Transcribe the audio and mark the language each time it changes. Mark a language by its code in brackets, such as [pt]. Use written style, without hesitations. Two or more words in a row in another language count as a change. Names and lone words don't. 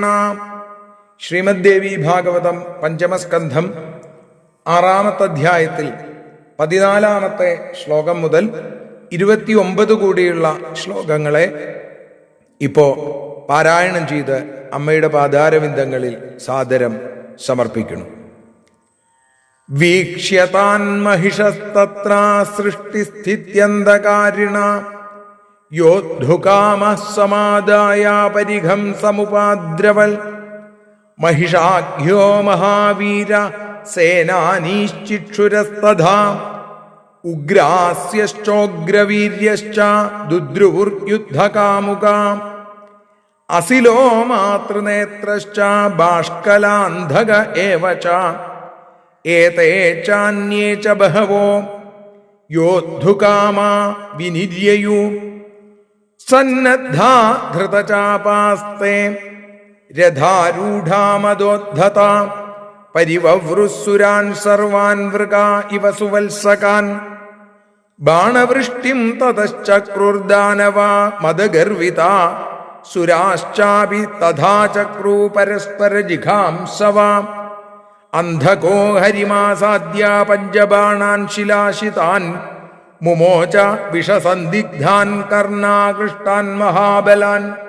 [ml] ശ്രീമദ് ദേവി ഭാഗവതം പഞ്ചമസ്കന്ധം 6-ാമത്തെ അധ്യായത്തിൽ 14-ാമത്തെ ശ്ലോകം മുതൽ 29 കൂടിയുള്ള ശ്ലോകങ്ങളെ ഇപ്പോ പാരായണം ചെയ്ത് അമ്മയുടെ പാദാരവിന്ദങ്ങളിൽ സാദരം സമർപ്പിക്കുന്നു. [sa] വീക്ഷ്യതാൻ മഹിഷസ്തത്ര സൃഷ്ടിസ്ഥിത്യന്തകാരിണ യോദ്ധുകാമഃ സമാദായ പരിഘം സമുപാദ്രവൽ. महिषाख्यो महावीर सेनानीश्चिक्षुरस्तथा उग्रास्यश्चोग्रवीर्यश्च दुद्रुवुर्युद्धकामुका असिलो मातृनेत्रश्च बाष्कलान्धक एव च एते चान्ये च बहवो योद्धुकामा विनिर्ययु सन्नद्धा धृतचापास्ते രഥാരൂഢാമദോദ്ധതാ പരിവവൃസുരാൻ സർവാൻ വൃകാ ഇവ സുവത്സകാൻ ബാണവൃഷ്ടിം തതശ്ചക്രുർദാനവാ മദഗർവിതാ സുരാശ്ചാപി തഥാ ചക്രൂ പരസ്പരജിഘാംസവാ അന്ധകോ ഹരിമാസാദ്യ പഞ്ചബാണാൻ ശിലാശിതാൻ മുമോച വിഷസന്ദിഗ്ധാൻ കർണാകൃഷ്ടാൻ മഹാബലാൻ